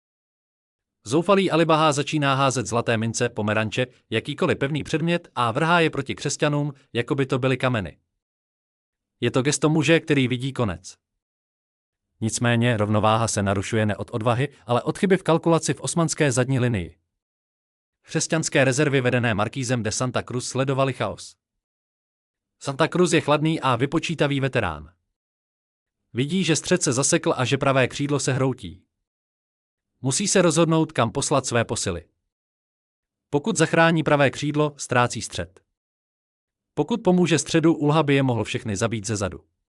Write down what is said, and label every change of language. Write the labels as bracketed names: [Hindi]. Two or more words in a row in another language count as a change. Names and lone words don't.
[Czech] Zoufalý Ali Baha začíná házet zlaté mince, pomeranče, jakýkoliv pevný předmět a vrhá je proti křesťanům, jako by to byly kameny. Je to gesto muže, který vidí konec. Nicméně rovnováha se narušuje ne od odvahy, ale od chyby v kalkulaci v osmanské zadní linii. Křesťanské rezervy vedené Markízem de Santa Cruz sledovaly chaos. Santa Cruz je chladný a vypočítavý veterán. Vidí, že střed se zasekl a že pravé křídlo se hroutí. Musí se rozhodnout, kam poslat své posily. Pokud zachrání pravé křídlo, ztrácí střed. Pokud pomůže středu, Ulha by je mohl všechny zabít zezadu.